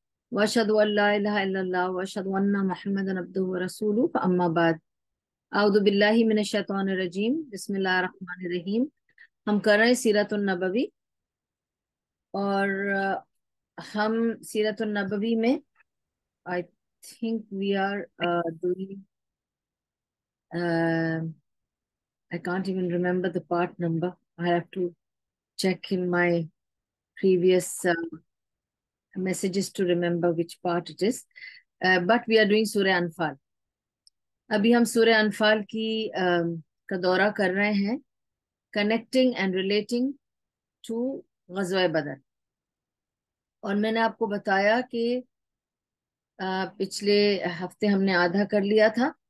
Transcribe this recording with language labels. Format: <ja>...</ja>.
<ar>وأشهد أن لا إله إلا الله وأشهد أن محمدا عبده ورسوله فأما بعد أعوذ بالله من الشيطان الرجيم بسم الله الرحمن الرحيم</ar> <ur>ہم کر رہے ہیں سیرت النبوی اور ہم سیرت النبوی میں</ur> <en>I think we are doing I can't even remember the part number. I have to check in my previous messages to remember which part it is. But we are doing Surah Anfal.</en> <ur>ابھی ہم سورہ انفال کی کا دورہ کر رہے ہیں</ur> <en>connecting and relating to</en> <ur>غزوہ بدر. اور میں نے آپ کو بتایا کہ پچھلے ہفتے ہم نے آدھا کر لیا تھا.</ur>